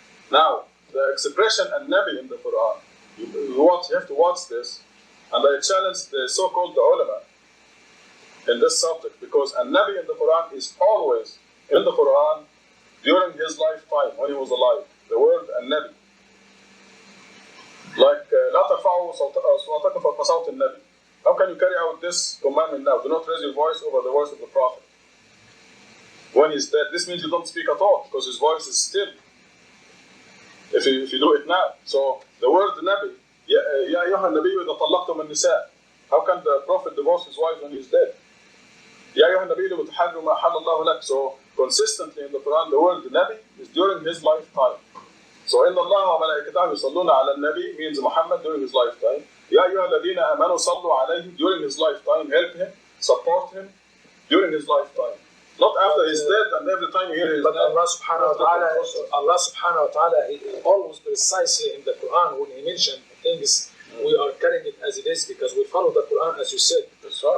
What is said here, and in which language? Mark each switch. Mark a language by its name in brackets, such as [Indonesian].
[English] Now, the expression an-Nabi in the Quran, you have to watch this, and I challenge the so-called ulama in this subject, because an-Nabi in the Quran is always in the Quran during his lifetime, when he was alive. The word an-Nabi. Like, [Arabic] لا ترفعوا صوتكم فوق صوت النبي. [English] How can you carry out this commandment now? Do not raise your voice over the voice of the Prophet. When he's dead, this means you don't speak at all, because his voice is still. If you do it now. So, the word Nabi, [Arabic] يا أيها النبي إذا طلقتم النساء. [English] How can the Prophet divorce his wife when he's dead? [Arabic] يا أيها النبي لم تحرموا ما حل الله لك. [English] So, consistently in the Quran, the word Nabi is during his lifetime. So, [Arabic] إن الله وملائكته يصلون على النبي [English] means Muhammad during his lifetime. [Arabic] يا أيها الذين آمنوا صلوا عليه [English] during his lifetime. Help him, support him during his lifetime. Not after he's dead and every time you hear his but name. Allah subhanahu wa ta'ala, he always precisely in the Quran, when he mentioned things, we are carrying it as it is because we follow the Quran as you said. That's right.